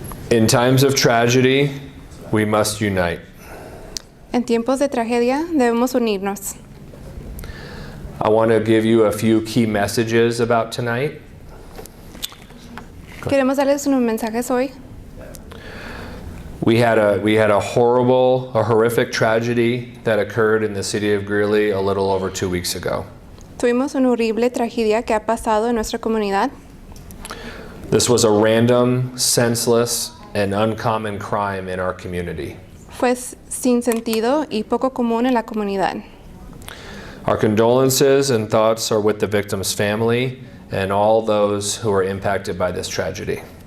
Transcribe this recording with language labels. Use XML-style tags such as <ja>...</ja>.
<en>In times of tragedy, we must unite.</en> <es>En tiempos de tragedia debemos unirnos.</es> <en>I want to give you a few key messages about tonight.</en> <es>Queremos darles unos mensajes hoy.</es> <en>We had a horrific tragedy that occurred in the city of Greeley a little over 2 weeks ago.</en> <es>Tuvimos una horrible tragedia que ha pasado en nuestra comunidad.</es> <en>This was a random, senseless, and uncommon crime in our community.</en> <es>Fue sin sentido y poco común en la comunidad.</es> <en>Our condolences and thoughts are with the victim's family and all those who are impacted by this tragedy.</en>